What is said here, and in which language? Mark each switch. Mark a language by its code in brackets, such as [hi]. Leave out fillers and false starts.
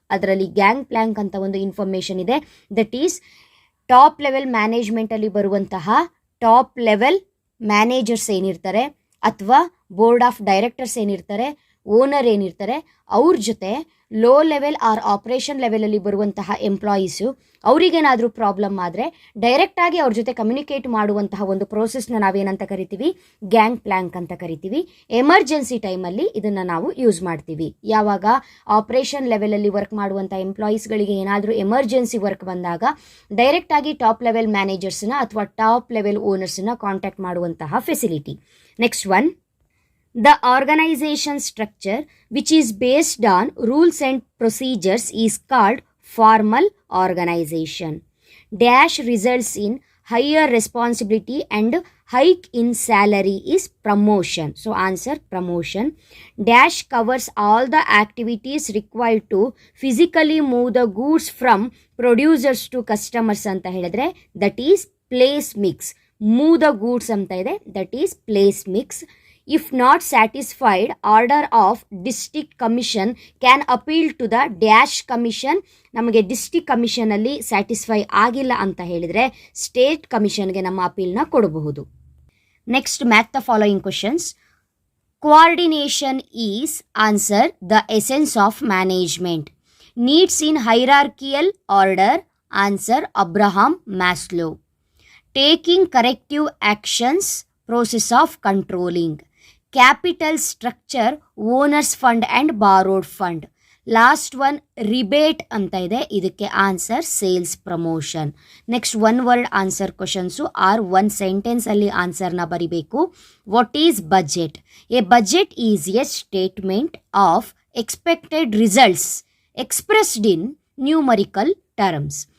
[kn] ಅದರಲ್ಲಿ gang Planck ಅಂತ ಒಂದು ಇನ್ಫಾರ್ಮೇಷನ್ ಇದೆ. [en] that is [kn] ಟಾಪ್ ಲೆವೆಲ್ ಮ್ಯಾನೇಜ್ಮೆಂಟಲ್ಲಿ ಬರುವಂತಹ ಟಾಪ್ ಲೆವೆಲ್ ಮ್ಯಾನೇಜರ್ಸ್ ಏನಿರ್ತಾರೆ ಅಥವಾ ಬೋರ್ಡ್ ಆಫ್ ಡೈರೆಕ್ಟರ್ಸ್ ಏನಿರ್ತಾರೆ, ಓನರ್ ಏನಿರ್ತಾರೆ, ಅವ್ರ ಜೊತೆ ಲೋ ಲೆವೆಲ್ ಆರ್ ಆಪರೇಷನ್ ಲೆವೆಲಲ್ಲಿ ಬರುವಂತಹ ಎಂಪ್ಲಾಯೀಸು, ಅವರಿಗೇನಾದರೂ ಪ್ರಾಬ್ಲಮ್ ಆದರೆ ಡೈರೆಕ್ಟಾಗಿ ಅವ್ರ ಜೊತೆ ಕಮ್ಯುನಿಕೇಟ್ ಮಾಡುವಂತಹ ಒಂದು ಪ್ರೋಸೆಸ್ನ ನಾವೇನಂತ ಕರಿತೀವಿ, ಗ್ಯಾಂಗ್ ಪ್ಲ್ಯಾಂಕ್ ಅಂತ ಕರಿತೀವಿ. ಎಮರ್ಜೆನ್ಸಿ ಟೈಮಲ್ಲಿ ಇದನ್ನು ನಾವು ಯೂಸ್ ಮಾಡ್ತೀವಿ. ಯಾವಾಗ ಆಪರೇಷನ್ ಲೆವೆಲಲ್ಲಿ ವರ್ಕ್ ಮಾಡುವಂಥ ಎಂಪ್ಲಾಯೀಸ್ಗಳಿಗೆ ಏನಾದರೂ ಎಮರ್ಜೆನ್ಸಿ ವರ್ಕ್ ಬಂದಾಗ ಡೈರೆಕ್ಟಾಗಿ ಟಾಪ್ ಲೆವೆಲ್ ಮ್ಯಾನೇಜರ್ಸ್ನ ಅಥವಾ ಟಾಪ್ ಲೆವೆಲ್ ಓನರ್ಸನ್ನ ಕಾಂಟ್ಯಾಕ್ಟ್ ಮಾಡುವಂತಹ facility. [en] Next one, the organization structure which is based on rules and procedures is called formal organization. Dash results in higher responsibility and hike in salary is promotion. So answer promotion. Dash covers all the activities required to physically move the goods from producers to customers [kn] ಅಂತ ಹೇಳಿದ್ರೆ [en] that is place mix. Move the goods [kn] ಅಂತ ಇದೆ, [en] that is place mix. If not satisfied order of district commission can appeal to the dash commission. [kn] ನಮಗೆ district ಕಮಿಷನಲ್ಲಿ satisfy ಆಗಿಲ್ಲ ಅಂತ ಹೇಳಿದರೆ state ಕಮಿಷನ್ಗೆ ನಮ್ಮ ಅಪೀಲ್ನ ಕೊಡಬಹುದು. [en] Next, match the following questions. Coordination is answer the essence of management. Needs in hierarchical order answer Abraham Maslow. Taking corrective actions process of controlling. Capital structure owners fund and borrowed fund. [kn] Last one rebate ಅಂತ ಇದೆ, ಇದಕ್ಕೆ answer sales promotion. Next, one word answer questions R one ಸೆಂಟೆನ್ಸಲ್ಲಿ ಆನ್ಸರ್ನ ಬರಿಬೇಕು. [en] What is budget? A budget is a statement of expected results expressed in numerical terms.